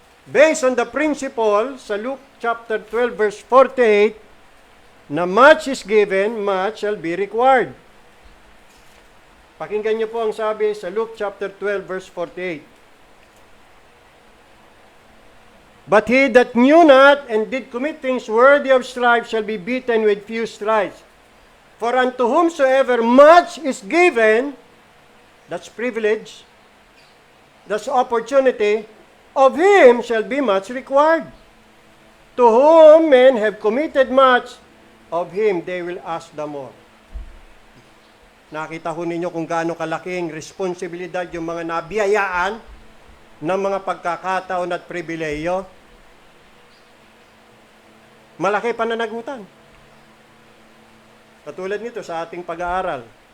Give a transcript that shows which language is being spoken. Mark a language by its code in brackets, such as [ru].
[en] Based on the principle sa Luke chapter 12 verse 48 na much is given, much shall be required. [tl] Pakinggan niyo po ang sabi sa Luke chapter 12 verse 48. [en] But he that knew not and did commit things worthy of stripes shall be beaten with few stripes. For unto whomsoever much is given, that's privilege, that's opportunity, of him shall be much required. To whom men have committed much, of him they will ask the more. [tl] Nakita ho ninyo kung gaano kalaking responsibilidad yung mga nabiyayaan ng mga pagkakataon at pribileyo. Malaki pananagutan. Katulad nito sa ating pag-aaral.